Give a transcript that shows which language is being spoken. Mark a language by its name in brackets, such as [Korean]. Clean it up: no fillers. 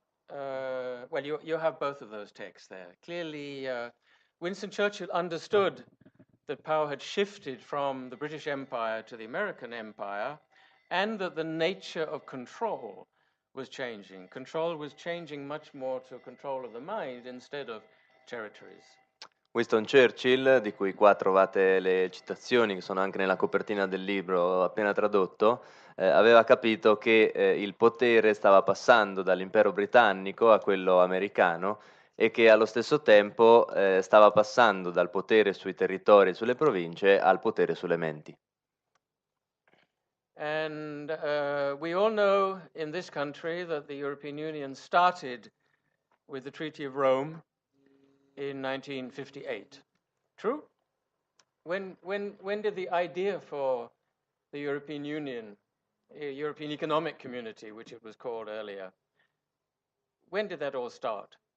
[English] Well, you have both of those texts there. Clearly, Winston Churchill understood that power had shifted from the British Empire to the American Empire, and that the nature of control was changing. Control was changing much more to control of the mind instead of territories. [Italian] Winston Churchill, di cui qua trovate le citazioni che sono anche nella copertina del libro appena tradotto, aveva capito che il potere stava passando dall'impero britannico a quello americano e che allo stesso tempo stava passando dal potere sui territori e sulle province al potere sulle menti. [English] And we all know in this country that the European Union started with the Treaty of Rome in 1958. True? When did the idea for the European Union, European Economic Community, which it was called earlier, when did that all start?